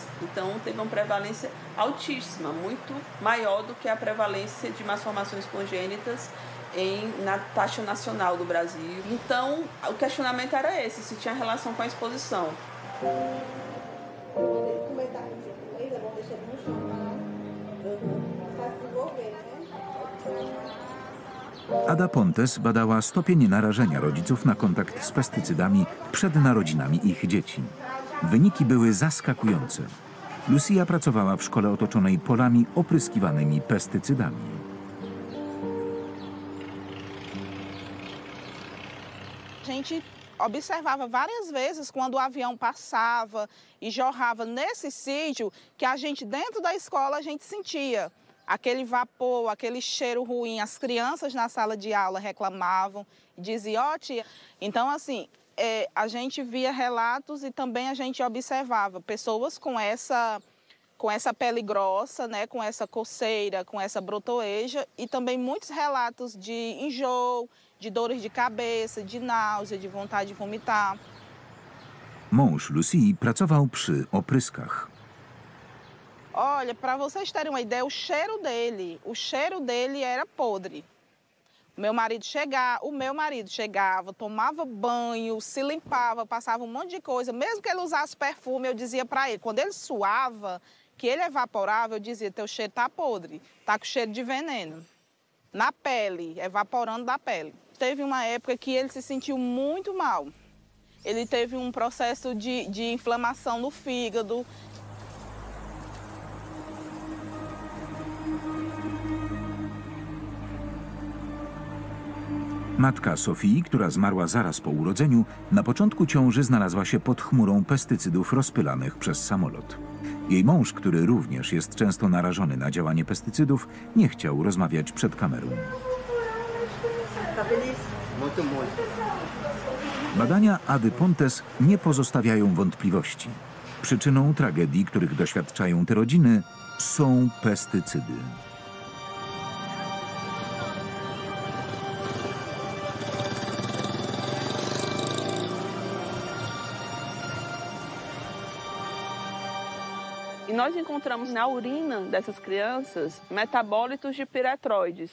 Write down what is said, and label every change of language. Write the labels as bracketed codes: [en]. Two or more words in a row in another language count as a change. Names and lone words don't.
[pt] Então, teve uma prevalência altíssima, muito maior do que a prevalência de malformações congênitas na taxa nacional do Brasil. Então, o questionamento era esse, se tinha relação com a exposição. [pl] Ada Pontes badała stopień narażenia rodziców na kontakt z pestycydami przed narodzinami ich dzieci. Wyniki były zaskakujące. Lucia pracowała w szkole otoczonej polami opryskiwanymi pestycydami. [pt] A gente observava várias vezes quando o avião passava e jorrava nesse sítio que a gente dentro da escola a gente sentia aquele vapor, aquele cheiro ruim. As crianças na sala de aula reclamavam e diziam, ó tia. Então assim, a gente via relatos e também a gente observava pessoas com essa pele grossa, né, com essa coceira, com essa brotoeja e também muitos relatos de enjoo, de dores de cabeça, de náusea, de vontade de vomitar. [pl] Mąż Lucy pracował przy opryskach. [pt] Olha, para vocês terem uma ideia, o cheiro dele era podre. O meu marido chegava, tomava banho, se limpava, passava um monte de coisa. Mesmo que ele usasse perfume, eu dizia para ele, quando ele suava, que ele evaporava, eu dizia, teu cheiro tá podre, tá com cheiro de veneno. Na pele, evaporando da pele. Teve uma época que ele se sentiu muito mal. Ele teve um processo de inflamação no fígado. [pl] Matka Sofii, która zmarła zaraz po urodzeniu, na początku ciąży znalazła się pod chmurą pestycydów rozpylanych przez samolot. Jej mąż, który również jest często narażony na działanie pestycydów, nie chciał rozmawiać przed kamerą. Badania Ady Pontes nie pozostawiają wątpliwości. Przyczyną tragedii, których doświadczają te rodziny, są pestycydy. [pt] E nós encontramos na urina dessas crianças metabólitos de piretroides.